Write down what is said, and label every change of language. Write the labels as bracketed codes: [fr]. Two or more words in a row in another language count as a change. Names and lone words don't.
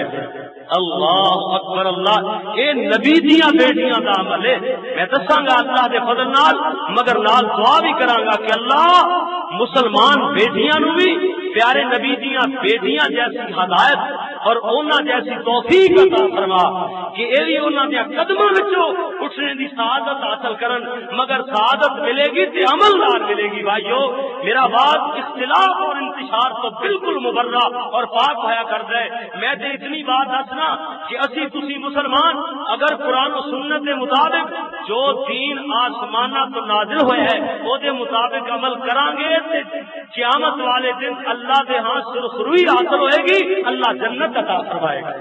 [ar] اللہ اکبر [pa] اللہ، یہ نبی دیاں بیٹیاں دا عمل ہے۔ میں دساں گا اللہ دے فضل نال، مگر نال دعا بھی کراں گا کہ اللہ مسلمان بیٹیاں نو بھی پیارے نبی دیاں بیٹیاں جیسی ہدایت اور اونا جیسی توفیق عطا فرما کہ اے بھی اونا دے قدماں وچوں اٹھنے دی سعادت حاصل کرن، مگر سعادت ملے گی تے عمل نال ملے گی۔ بھائیو میرا بات اختلاف اور انتشار تو بالکل مبرہ اور پاک ہویا کردا ہے۔ میں تے اتنی بات دسنا کہ اسی تسی مسلمان اگر قرآن و سنت کے مطابق جو دین آسمانہ تو نازل ہویا ہے وہ دے مطابق عمل کران گے تے قیامت والے دن اللہ دے ہاں سرخروئی حاصل ہوئے گی، اللہ جنت عطا فرمائے گا۔